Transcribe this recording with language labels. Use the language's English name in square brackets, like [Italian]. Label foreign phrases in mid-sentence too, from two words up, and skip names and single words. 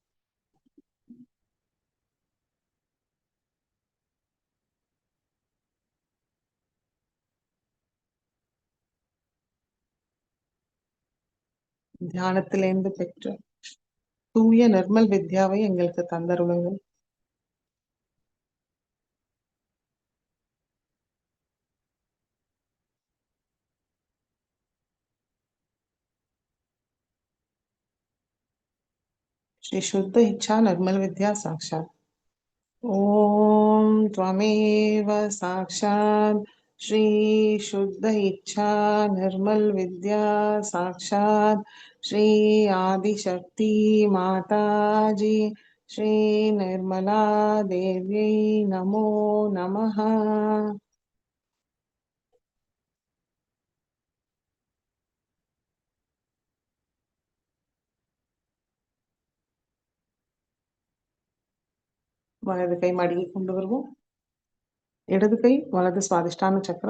[Tamil] தியானத்திலிருந்து பெற்ற தூய நிர்மல் வித்யாவை எங்களுக்கு தந்தருளுங்கள். [Sanskrit] श्री शुद्ध इच्छा निर्मल विद्या साक्षात्। ओम त्वमेव साक्षात् श्री शुद्ध इच्छा निर्मल विद्या साक्षात् श्री आदिशक्ति माता जी श्री निर्मला देवी नमो नमः। [Tamil] வலது கை மடியை கொண்டு வருவோம். இடது கை வலது சுவாதிஷ்டான சக்கரம்.